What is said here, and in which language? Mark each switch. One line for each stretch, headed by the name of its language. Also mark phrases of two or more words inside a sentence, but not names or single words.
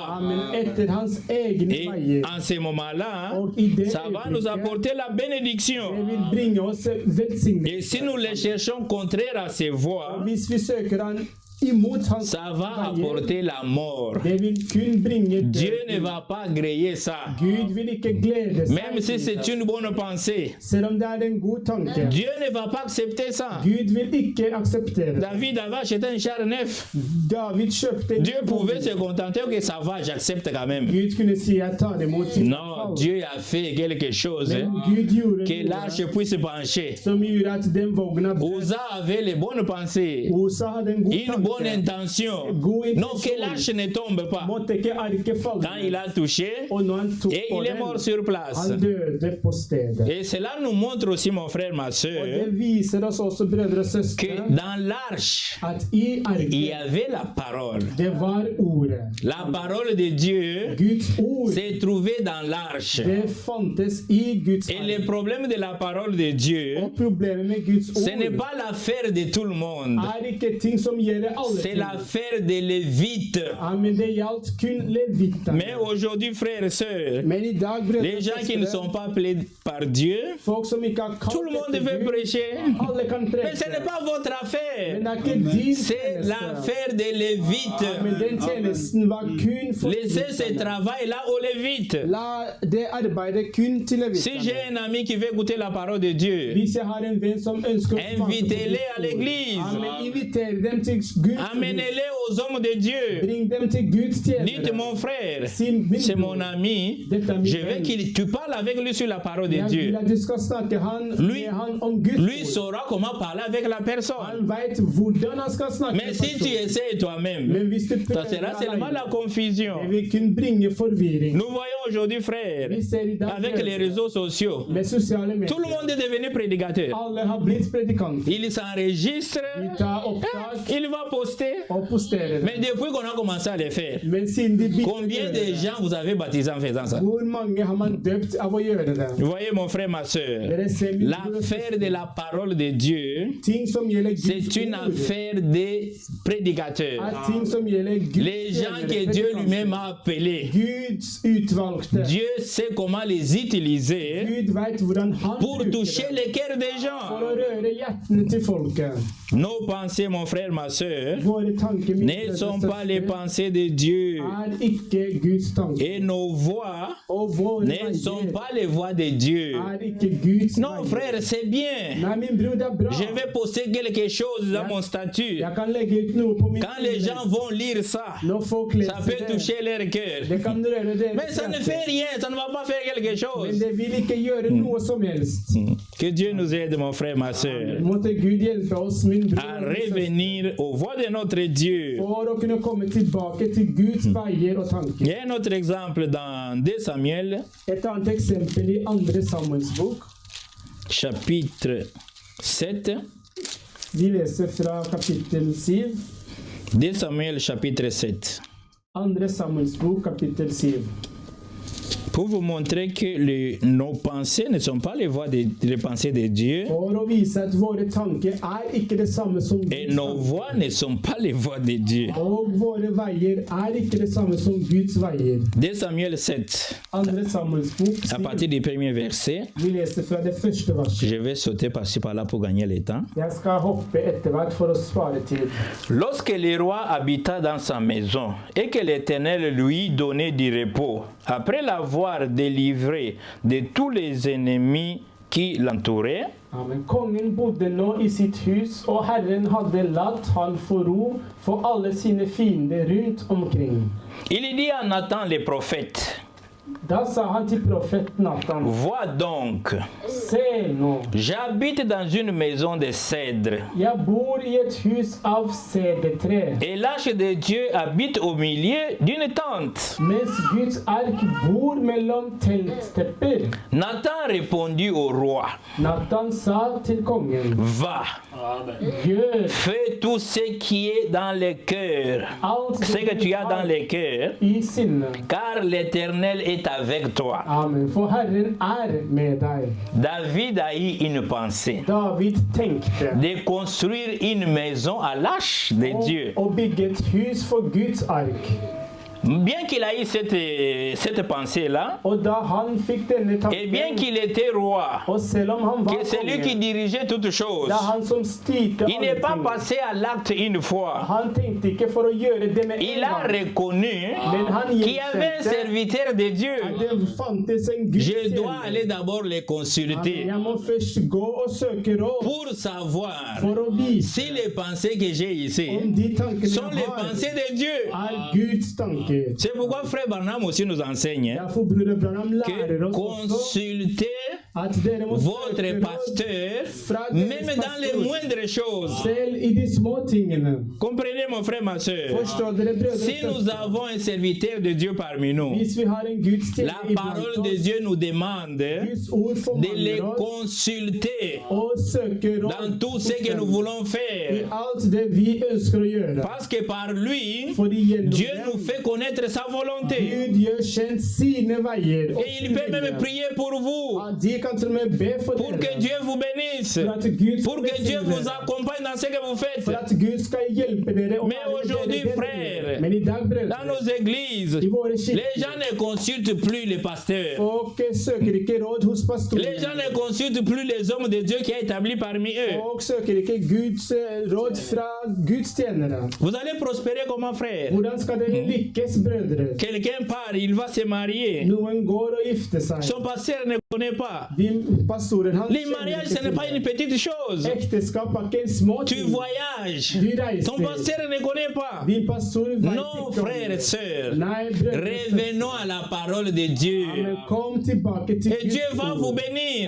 Norwegian: amen, etter hans egne
French: Et
Norwegian: veier.
French: en ce moment-là,
Norwegian: Og i det
French: ça va nous apporter la
Norwegian: det
French: bénédiction.
Norwegian: vil bringe oss
French: Et
Norwegian: velsignelse.
French: si nous les cherchons contraire à ses voies,
Norwegian: Hvis vi søker han imot hans
French: ça va
Norwegian: veier,
French: apporter la mort.
Norwegian: det vil kun bringe
French: Dieu ne
Norwegian: død.
French: va pas griller ça.
Norwegian: Gud vil ikke glede
French: Même si
Norwegian: seg.
French: c'est une bonne pensée,
Norwegian: Selv om det er en god tanke.
French: Dieu ne va pas accepter ça.
Norwegian: Gud vil ikke akseptere det.
French: David avait acheté un char neuf.
Norwegian: David kjøpte
French: Dieu pouvait se contenter que ça va, j'accepte quand même.
Norwegian: Gud kunne si jeg tar imot sitt
French: Non, Dieu a fait quelque chose
Norwegian: Men Gud gjorde
French: que
Norwegian: noe
French: l'arche puisse pencher.
Norwegian: som gjorde at den vogna
French: Uza avait les bonnes pensées,
Norwegian: Osa hadde en god
French: une bonne
Norwegian: tanke.
French: intention.
Norwegian: God
French: Non, que
Norwegian: intensjon.
French: l'arche ne tombe pas.
Norwegian: Måtte ikke arket falle.
French: Quand il a touché,
Norwegian: Og når han tok
French: et
Norwegian: på
French: il est
Norwegian: den,
French: mort sur place.
Norwegian: han døde på stedet.
French: Et cela nous montre aussi, mon frère, ma
Norwegian: Og
French: soeur,
Norwegian: det viser oss også, brødre og
French: que
Norwegian: søstre,
French: dans l'arche,
Norwegian: at i
French: il y
Norwegian: arket,
French: avait la parole.
Norwegian: det var ordet.
French: La parole de Dieu
Norwegian: Guds ord,
French: s'est trouvée dans l'arche.
Norwegian: det fantes i Guds
French: Et le
Norwegian: ark.
French: problème de la parole de Dieu,
Norwegian: Og problemet med Guds
French: ce n'est
Norwegian: ord
French: pas l'affaire de tout le monde.
Norwegian: er ikke ting som gjelder alle
French: C'est
Norwegian: ting.
French: l'affaire des Lévites.
Norwegian: Ja, men det gjaldt kun levittene.
French: Mais aujourd'hui, frères et sœurs,
Norwegian: Men i dag, brødre
French: les
Norwegian: og
French: gens qui ne
Norwegian: søstre,
French: sont pas appelés par Dieu,
Norwegian: folk som ikke har
French: tout le
Norwegian: kalt
French: monde
Norwegian: etter
French: veut
Norwegian: Gud,
French: prêcher.
Norwegian: alle kan
French: Mais ce n'est
Norwegian: preke.
French: pas votre
Norwegian: Men
French: affaire.
Norwegian: det er ikke din
French: C'est
Norwegian: tjeneste.
French: l'affaire des
Norwegian: Ja,
French: Lévites.
Norwegian: men den tjenesten var kun for
French: Laissez ce
Norwegian: levittene.
French: travail-là aux Lévites.
Norwegian: La det arbeidet kun til
French: Si j'ai
Norwegian: levittene.
French: un ami qui veut goûter la parole de Dieu,
Norwegian: Hvis jeg har en venn som ønsker å smake på
French: invitez-les à
Norwegian: Guds ord,
French: l'église.
Norwegian: ja, men inviter dem til Guds hus.
French: Amenez-les aux hommes de Dieu.
Norwegian: Bring dem til Guds
French: Dites,
Norwegian: tjenere.
French: mon frère,
Norwegian: Si min
French: c'est
Norwegian: bror,
French: mon ami,
Norwegian: dette er min
French: je veux
Norwegian: venn.
French: qu'il tu parles avec lui sur la parole de
Norwegian: Jeg vil
French: Dieu.
Norwegian: at du skal snakke
French: Lui-
Norwegian: med han om Guds
French: Lui
Norwegian: ord.
French: saura comment parler avec la personne.
Norwegian: Han vet hvordan han skal snakke
French: Mais
Norwegian: med
French: si tu
Norwegian: personen.
French: essaies toi-même,
Norwegian: Men hvis du
French: ça
Norwegian: prøver
French: sera seulement
Norwegian: alene,
French: la confusion.
Norwegian: det vil kunne bringe forvirring.
French: Nous voyons aujourd'hui, frères,
Norwegian: Vi ser i dag
French: avec les réseaux sociaux,
Norwegian: med sosiale medier.
French: tout le monde est devenu prédicateur.
Norwegian: Alle har blitt predikanter.
French: Il s'enregistre,
Norwegian: De tar opptak
French: il va poster.
Norwegian: og posterer det.
French: Mais depuis qu'on a commencé à le faire,
Norwegian: Men siden de begynte å
French: combien
Norwegian: gjøre
French: de
Norwegian: det,
French: gens vous avez baptisé en faisant ça?
Norwegian: hvor mange har man døpt av å gjøre det?
French: Vous voyez, mon frère, ma soeur,
Norwegian: Dere ser min bror og
French: l'affaire
Norwegian: søster.
French: de la parole de Dieu,
Norwegian: Ting som gjelder Guds
French: c'est une
Norwegian: ord,
French: affaire des prédicateurs.
Norwegian: er ting som gjelder Guds
French: Les gens que Dieu lui-même a appelés.
Norwegian: Guds utvalgte.
French: Dieu sait comment les utiliser
Norwegian: Gud vet hvordan han
French: pour
Norwegian: bruker
French: toucher
Norwegian: det
French: les cœurs des
Norwegian: for
French: gens.
Norwegian: å røre hjertene til folket.
French: Nos pensées, mon frère, ma soeur,
Norwegian: Våre tanker mine
French: ne
Norwegian: brødre
French: sont
Norwegian: og
French: pas les
Norwegian: søstre,
French: pensées de Dieu.
Norwegian: er ikke Guds tanker.
French: Et nos voix
Norwegian: Og våre
French: ne sont
Norwegian: veier
French: pas les voix de Dieu.
Norwegian: er ikke Guds
French: Non,
Norwegian: veier.
French: frère, c'est bien.
Norwegian: Nei, min bror, det er bra.
French: Je vais poster quelque chose dans mon statut.
Norwegian: Jeg kan legge ut noe på min
French: Quand les gens vont lire ça,
Norwegian: Når folk
French: ça
Norwegian: leser
French: peut
Norwegian: det,
French: toucher leur cœur.
Norwegian: det kan røre deres
French: Mais ça ne
Norwegian: hjerte.
French: fait rien, ça ne va pas faire quelque
Norwegian: Men
French: chose.
Norwegian: det vil ikke gjøre noe som helst.
French: Que Dieu nous aide, mon frère, ma soeur,
Norwegian: Måtte Gud hjelpe oss, min bror,
French: à
Norwegian: og min søster,
French: revenir aux voies de notre Dieu.
Norwegian: for å kunne komme tilbake til Guds veier og
French: Il
Norwegian: tanker.
French: y a un autre exemple dans 2 Samuel,
Norwegian: Et annet eksempel i 2. Samuels bok.
French: chapitre 7.
Norwegian: Vi leser fra kapittel 7.
French: 2 Samuel, chapitre 7.
Norwegian: 2. Samuels bok, kapittel 7.
French: Pour vous montrer que nos pensées ne sont pas les voies les pensées de Dieu.
Norwegian: For å vise at våre tanker er ikke det samme som
French: Et
Norwegian: Guds
French: nos
Norwegian: tanker.
French: voies ne sont pas les voies de Dieu.
Norwegian: Og våre veier er ikke det samme som Guds veier.
French: 2 Samuel 7,
Norwegian: 2. Samuels bok,
French: à
Norwegian: 7.
French: partir du premier verset.
Norwegian: Vi leser fra det første verset.
French: Je vais sauter par-ci par-là pour gagner le temps.
Norwegian: Jeg skal hoppe etter hvert for å spare tid.
French: Lorsque le roi habita dans sa maison et que l'Éternel lui donnait du repos, après l'avoir délivré de tous les ennemis qui l'entouraient,
Norwegian: Amen. Kongen bodde nå i sitt hus, og Herren hadde latt han få ro for alle sine fiender rundt omkring.
French: il dit à Nathan le prophète,
Norwegian: Da sa han til profet Natan,
French: vois donc,
Norwegian: se nå,
French: j'habite dans une maison de cèdre,
Norwegian: jeg bor i et hus av cedertre,
French: et l'arche de Dieu habite au milieu d'une tente.
Norwegian: mens Guds ark bor mellom telttepper.
French: Nathan répondit au roi,
Norwegian: Natan sa til kongen,
French: va,
Norwegian: gjør
French: fais tout ce qui est dans le cœur,
Norwegian: alt
French: ce que tu as dans le cœur,
Norwegian: i sinne.
French: car l'Éternel est avec toi.
Norwegian: Amen. For Herren med deg.
French: David a eu une pensée
Norwegian: David tenkte
French: de construire une maison à l'arche de Dieu.
Norwegian: å bygge et hus for Guds ark.
French: Bien qu'il a eu cette pensée-là,
Norwegian: Og da han fikk denne
French: et bien
Norwegian: tanken,
French: qu'il était roi,
Norwegian: og selv om han var
French: que c'est lui qui
Norwegian: konge,
French: dirigeait toutes choses,
Norwegian: det er han som styrte
French: il n'est
Norwegian: alle
French: pas
Norwegian: ting.
French: passé à l'acte une fois.
Norwegian: Han tenkte ikke for å gjøre det med
French: Il
Norwegian: en
French: a
Norwegian: gang.
French: reconnu
Norwegian: Men han
French: qu'il y avait un serviteur de Dieu.
Norwegian: at det fantes en Guds
French: Je dois
Norwegian: tjener.
French: aller d'abord les consulter
Norwegian: Jeg må først gå og søke råd
French: pour savoir
Norwegian: for å vise
French: si les pensées que j'ai ici
Norwegian: om de tankene
French: sont les
Norwegian: jeg har,
French: pensées de Dieu.
Norwegian: er Guds tanker.
French: C'est pourquoi frère Barnum aussi nous enseigne
Norwegian: Derfor Broder Branham lærer
French: que
Norwegian: oss også
French: consultez
Norwegian: at dere må
French: votre
Norwegian: søke råd
French: pasteur
Norwegian: fra deres
French: même dans les
Norwegian: pastor,
French: moindres choses.
Norwegian: selv i de små tingene.
French: Comprenez mon frère, ma soeur.
Norwegian: Forstår dere, brødre og
French: Si nous
Norwegian: søstre?
French: avons un serviteur de Dieu parmi nous,
Norwegian: Hvis vi har en Guds tjener
French: la
Norwegian: iblant
French: parole de
Norwegian: oss,
French: Dieu nous demande
Norwegian: Guds ord
French: de les
Norwegian: formander oss
French: consulter
Norwegian: og søke råd
French: dans tout ce que nous
Norwegian: hos dem
French: voulons
Norwegian: i
French: faire.
Norwegian: alt det vi ønsker å gjøre.
French: Parce que par lui,
Norwegian: Fordi gjennom
French: Dieu
Norwegian: dem,
French: nous fait connaître sa volonté.
Norwegian: Gud gjør kjent sine veier og
French: Et il peut même prier pour vous,
Norwegian: Ja, de kan til og med be for
French: pour que
Norwegian: dere.
French: Dieu vous bénisse,
Norwegian: For at Gud
French: pour
Norwegian: skal
French: que Dieu
Norwegian: velsigne
French: vous
Norwegian: dere.
French: accompagne dans ce que vous faites.
Norwegian: For at Gud skal hjelpe dere. og
French: Mais
Norwegian: være med
French: aujourd'hui,
Norwegian: dere.
French: frère,
Norwegian: Men i dag,
French: Dans
Norwegian: brødre,
French: nos églises,
Norwegian: i våre
French: les
Norwegian: kirker,
French: gens ne consultent plus les pasteurs.
Norwegian: folk søker ikke råd hos
French: Les gens
Norwegian: pastorer.
French: ne consultent plus les hommes de Dieu qui a établi parmi eux.
Norwegian: Folk søker ikke Guds råd fra Guds tjenere.
French: Vous allez prospérer comment, frère?
Norwegian: Hvordan skal dere lykkes, brødre?
French: Quelqu'un part, il va se marier.
Norwegian: Noen går og gifter seg.
French: Son pasteur ne connaît pas.
Norwegian: Pastoren han
French: Les mariages, ce n'est pas une petite chose.
Norwegian: Ekteskap er ikke en små
French: Tu
Norwegian: ting.
French: voyages.
Norwegian: Du
French: Ton
Norwegian: reiser.
French: pasteur ne connaît pas.
Norwegian: Din pastor vet
French: Non,
Norwegian: ikke om
French: frères et
Norwegian: det.
French: sœurs.
Norwegian: Nei, brødre og søstre.
French: Revenons à la parole de Dieu.
Norwegian: Men kom tilbake til
French: Et Dieu
Norwegian: Guds
French: va vous
Norwegian: ord.
French: bénir.